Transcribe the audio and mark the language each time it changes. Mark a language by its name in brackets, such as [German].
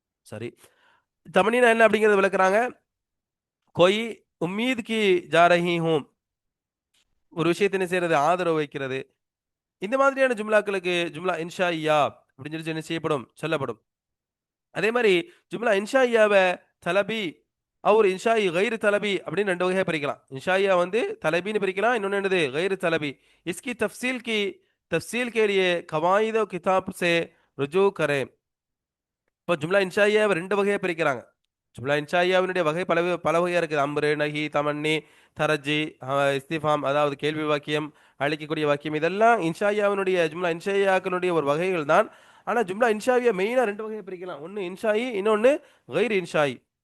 [Tamil] சரி, தமன்னினா என்ன அப்படிங்கறத விளக்குறாங்க. கொய் உம்மீத் கி ஜா ரஹி ஹூம், ஒரு விஷயத்தை என்ன செய்யறது, ஆதரவு வைக்கிறது. இந்த மாதிரியான ஜும்லாக்களுக்கு ஜும்லா இன்ஷாஇயா அப்படின்னு சொல்லி என்ன செய்யப்படும், சொல்லப்படும். அதே மாதிரி ஜும்லா இன்ஷாஇயாவை தலபி அவர் இன்ஷாஇ கைரு தலபி அப்படின்னு ரெண்டு வகையா பிரிக்கலாம். இன்ஷாஇயா வந்து தலபின்னு பிரிக்கலாம், இன்னொன்னு என்னது கைரு தலபி. [Hindi] इसकी तफसील के लिए कवायद किताब से रुजू करें. [Tamil] இப்போ ஜும்லா இன்ஷாஇயாவை ரெண்டு வகையா பிரிக்கிறாங்க. ஜும்லா இன்ஷாஇயாவினுடைய வகை பல பல வகையா இருக்குது. அம்ரு நஹி தமன்னி தரஜி இஸ்திஃபாம் அதாவது கேள்வி வாக்கியம், அழைக்கக்கூடிய வாக்கியம், இதெல்லாம் இன்ஷாயாவினுடைய ஜும்லா இன்ஷாயாக்களுடைய ஒரு வகைகள் தான். ஆனா ஜும்லா இன்ஷாவியா மெயினா ரெண்டு வகையை பிரிக்கலாம். ஒன்னு இன்ஷாயி, இன்னொன்னு கைர் இன்ஷாயி.